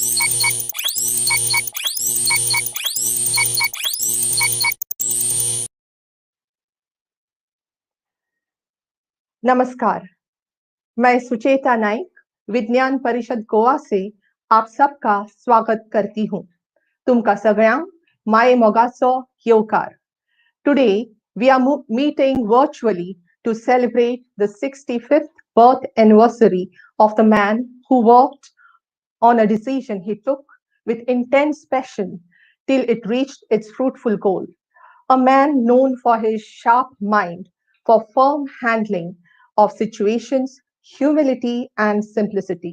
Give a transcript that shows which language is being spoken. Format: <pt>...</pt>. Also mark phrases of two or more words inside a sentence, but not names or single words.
<hi>नमस्कार, मैं सुचेता नाइक विज्ञान परिषद गोवा से आप सबका स्वागत करती हूँ.</hi> <kok>तुमका सगळ्यांक माये मोगाचो येवकार.</kok> <en>Today, we are meeting virtually to celebrate the 65th birth anniversary of the man who worked on a decision he took with intense passion till it reached its fruitful goal. A man known for his sharp mind, for firm handling of situations, humility, and simplicity.</en>